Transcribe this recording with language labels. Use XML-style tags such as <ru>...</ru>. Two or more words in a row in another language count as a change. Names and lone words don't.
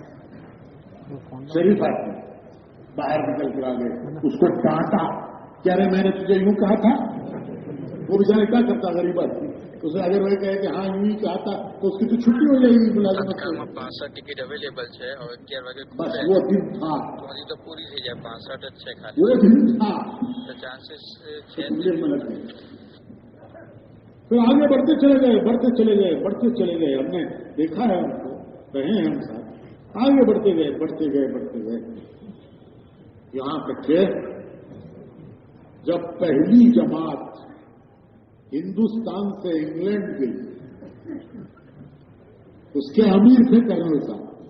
<ur>شریف آدمی باہر نکل کر آ گئے, اس کو ڈانٹا. کہہ رہے میں نے تجھے یوں کہا تھا. وہ بیچارے کیا کرتا غریب آدمی, اسے اگر وہ کہے کہ ہاں یوں ہی کہا تھا تو اس کی تو چھٹی ہو جائے گی ملازمت سے. 65</ur> <en>ticket available</en> <ur>ہے اور 11 વાગે بس وہ دن تھا,</ur> <gu>તો પૂરી થઈ જાય. 65 જ છે ખાલી.</gu> <ur>وہ دن تھا.</ur> <gu>તો ચાન્સીસ છે.</gu> <ur>میں لگ گئے. پھر آگے بڑھتے چلے گئے, بڑھتے چلے گئے, بڑھتے چلے گئے. ہم نے دیکھا ہے ان کو, رہے ہیں ہم ساتھ. آگے بڑھتے گئے, بڑھتے گئے, بڑھتے گئے. یہاں تک کہ جب پہلی جماعت ہندوستان سے انگلینڈ گئی, اس کے امیر تھے کرنل صاحب.</ur>